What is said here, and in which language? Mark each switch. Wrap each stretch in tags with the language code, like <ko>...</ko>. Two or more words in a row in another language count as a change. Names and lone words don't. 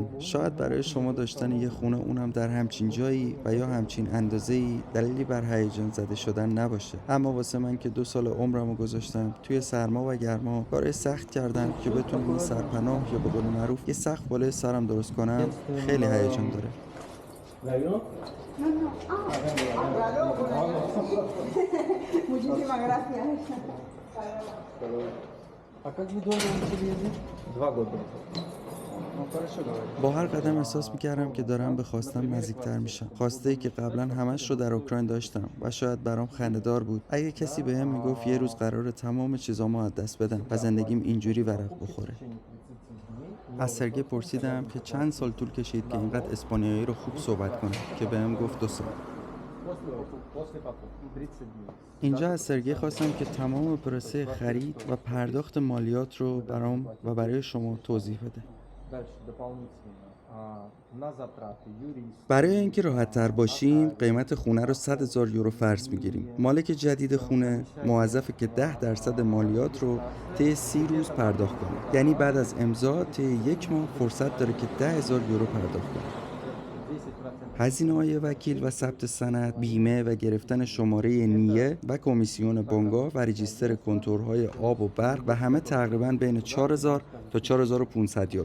<fa>شاید برای شما داشتن یه خونه اونم در همچین جایی و یا همچین اندازه‌ای دلیلی بر هیجان زده شدن نباشه، اما واسه من که 2 سال عمرمو گذاشتم توی سرما و گرما کار سخت کردم که بتونم یه سرپناه یا به قول معروف یه سقف بالای سرم درست کنم، خیلی هیجان داره.</fa> <es>Muchísimas gracias.</es> <ru>А как вы долго начали ездить? 2 года. Ну хорошо, давай.</ru> <fa>با هر قدم احساس میکردم که دارم به خواستم نزدیکتر میشم، خواسته ای که قبلا همش رو در اوکراین داشتم و شاید برام خنده‌دار بود اگه کسی بهم میگفت یه روز قراره تمام چیزامو از دست بدم و زندگیم اینجوری ورق بخوره. از سرگی پرسیدم که چند سال طول کشید که اینقدر اسپانیایی رو خوب صحبت کنه که بهم گفت 2 سال. اینجا از سرگی خواستم که تمام پروسه خرید و پرداخت مالیات رو برام و برای شما توضیح بده.</fa> <ru>Дальше дополнительно. на затраты юриста.</ru> <fa>برای اینکه راحت تر باشیم قیمت خونه رو 100,000 یورو فرض میگیریم. مالک جدید خونه موظفه که 10% مالیات رو طی 30 روز پرداخت کنه. یعنی بعد از امضا طی 1 ماه فرصت داره که 10,000 یورو پرداخت کنه. هزینه‌های وکیل و ثبت سند، بیمه و گرفتن شماره نیه و کمیسیون بنگاه و رجیستر کنتورهای آب و برق و همه تقریباً بین 4,000 تا 4,500 یورو.</fa>